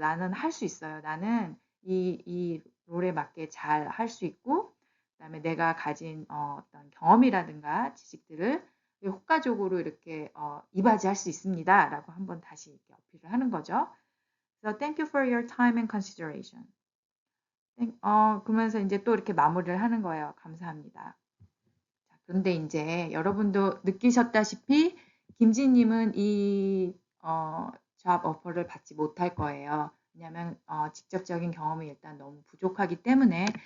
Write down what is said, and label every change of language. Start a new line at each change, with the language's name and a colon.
Korean: 나는 할 수 있어요. 나는 이 롤에 맞게 잘 할 수 있고, 그다음에 내가 가진 어떤 경험이라든가 지식들을 효과적으로 이렇게 이바지할 수 있습니다라고 한번 다시 이렇게 어필을 하는 거죠.
English: 그래서 Thank you for your time and consideration.
Korean: 그러면서 이제 또 이렇게 마무리를 하는 거예요. 감사합니다. 자, 그런데 이제 여러분도 느끼셨다시피 김지님은 이 잡 오퍼를 받지 못할 거예요. 왜냐하면 직접적인 경험이 일단 너무 부족하기 때문에.